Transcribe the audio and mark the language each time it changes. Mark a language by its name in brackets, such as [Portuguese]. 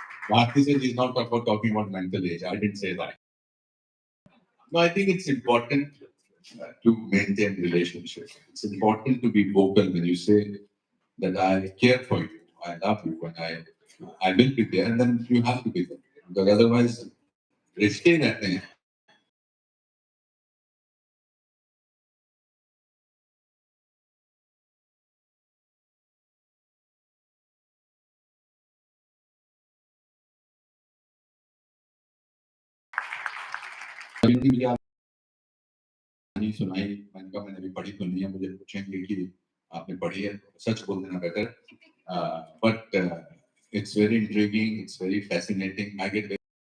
[English] Bharti said he's not talking about mental age. I didn't say that. No, I think it's important to maintain relationships. It's important to be vocal when you say that I care for you, I love you, and I will be there, and then you have to be there. Because otherwise, [Hindi] रिश्ते रहते हैं. कहानी सुनाई, मैंने कहा मैंने भी पढ़ी तो नहीं है, मुझे पूछेंगे कि आपने पढ़ी है, सच बोल देना better. [English] But it's very intriguing, it's very fascinating. I get